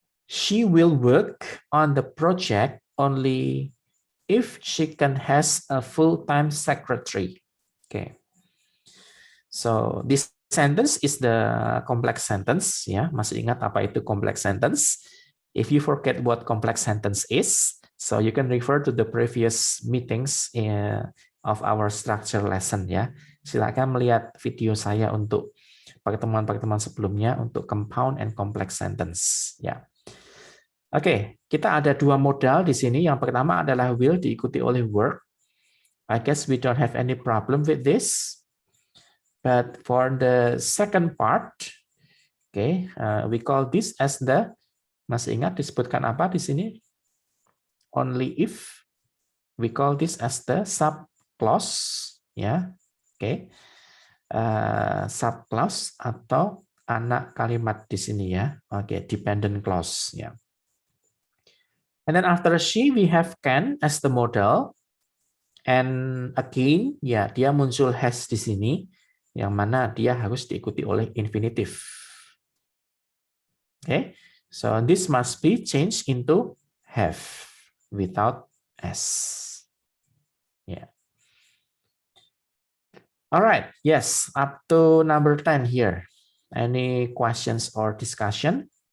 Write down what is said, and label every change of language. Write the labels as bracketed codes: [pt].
[en] She will work on the project only if she can has a full-time secretary. Okay. So this sentence is the complex sentence ya. [id] Masih ingat apa itu [en] complex sentence? If you forget what complex sentence is, so you can refer to the previous meetings of our structure lesson ya. [id] Silakan melihat video saya untuk pertemuan-pertemuan sebelumnya untuk [en] compound and complex sentence [id] ya. Oke, kita ada dua modal di sini. Yang pertama adalah will diikuti oleh work. [en] I guess we don't have any problem with this. But for the second part, okay, we call this as the, [id] masih ingat disebutkan apa di sini? [en] Only if. We call this as the subclause, ya, okay. [id] Subclause atau anak kalimat di sini ya, okay, [en] dependent clause, [id] ya. [en] And then after she, we have can as the modal, and again, ya, dia muncul has di sini. [id] Yang mana dia harus diikuti oleh infinitive. [en] Okay, so this must be changed into have without s. Yeah. All right. Yes, up to number 10 here. Any questions or discussion?